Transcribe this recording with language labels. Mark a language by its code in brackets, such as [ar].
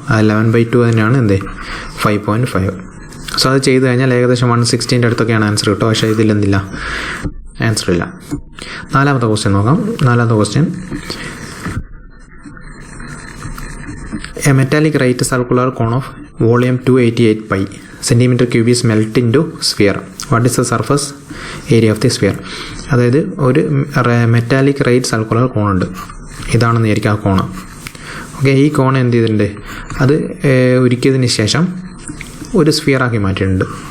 [ml] 11/2 തന്നെയാണ് 5.5. സോ അത് ചെയ്ത് കഴിഞ്ഞാൽ ഏകദേശം 160 അടുത്തൊക്കെയാണ് ആൻസർ കിട്ടുക. പക്ഷേ ഇതിലെന്തില്ല, ആൻസർ ഇല്ല. 4ാമത്തെ ക്വസ്റ്റ്യൻ നോക്കാം. [en] 4ാമത്തെ question, a metallic right circular cone of volume 288 pi centimeter cube is melt into sphere. What is the surface area of the sphere? [ml] അതായത് ഒരു മെറ്റാലിക് റൈറ്റ് സർക്കുലർ കോണുണ്ട്, ഇതാണെന്ന് വിചാരിക്കുക ആ കോണ്. ഓക്കെ, ഈ കോൺ എന്ത് ചെയ്തിട്ടുണ്ട്, അത് ഉരുക്കിയതിന് ശേഷം ഒരു സ്ഫിയറാക്കി മാറ്റിയിട്ടുണ്ട്.